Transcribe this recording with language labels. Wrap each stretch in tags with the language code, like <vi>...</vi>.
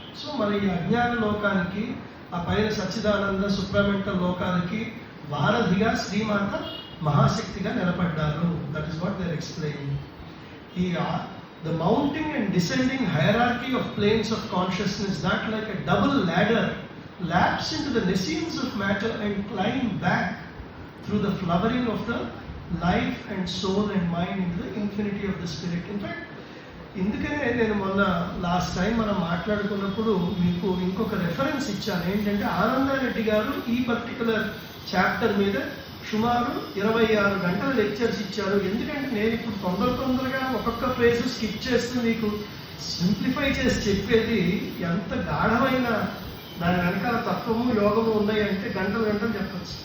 <te>So మన ఈ అజ్ఞాన లోకానికి ఆ పైన సచ్చిదానంద సుప్రమెంటల్ లోకానికి వారధిగా శ్రీమాత మహాశక్తిగా నిలబడ్డారు.</te> <en>That is what they are explaining. ఈ the mounting and descending hierarchy of planes of consciousness, that like a double ladder lapse into the nescience of matter and climb back through the flowering of the life and soul and mind into the infinity of the spirit. In fact,</en> <te>ఇందుకనే నేను మొన్న last time మనం మాట్లాడుకున్నప్పుడు మీకు ఇంకొక reference ఇచ్చాను. ఏంటంటే ఆనందారెడ్డి గారు ఈ పర్టికులర్ చాప్టర్ మీద సుమారు 26 గంటల లెక్చర్స్ ఇచ్చారు. ఎందుకంటే నేను ఇప్పుడు తొందరగా ఒక్కొక్క ఫ్రేజ్ స్కిప్ చేస్తూ మీకు సింప్లిఫై చేసి చెప్పేది ఎంత గాఢమైన దాని వెనకాల తత్వము యోగము ఉన్నాయి అంటే గంటలు చెప్పచ్చు.</te>